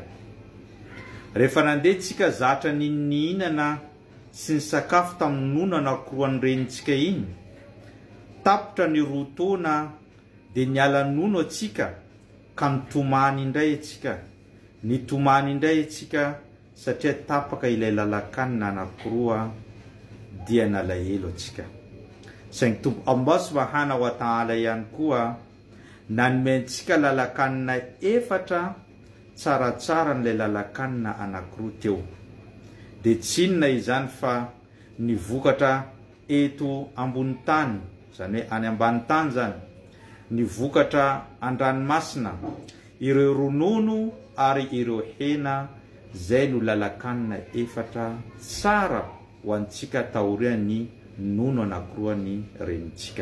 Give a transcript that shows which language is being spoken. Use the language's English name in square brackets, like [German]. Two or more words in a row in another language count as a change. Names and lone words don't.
[Malagasy] Rehefa nandeha tsika zatra ny nihinana sy ny sakafo tamin'ny nono anankiroany renitsika iny, tapitra ny roa taona dia niala nono atsika ka nitomany indray atsika satria tapaka ilay lalan-kanina anankiroa dia nalahelo atsika. Saingy tompo [Arabic] الله سبحانه وتعالى [Malagasy] ihany koa nanomentsika lalan-kanina 4 tsaratsara n'ilay lalan-kanina anankiroa teo. Dia tsy inona izany fa nivokatra eto ambony tany, zany hoe any ambany tany zany, nivokatra an-dranomasina, ireo ronono ary ireo hena, zay no lalan-kanina 4 tsara ho antsika taorian'ny nono anankiroany renitsika.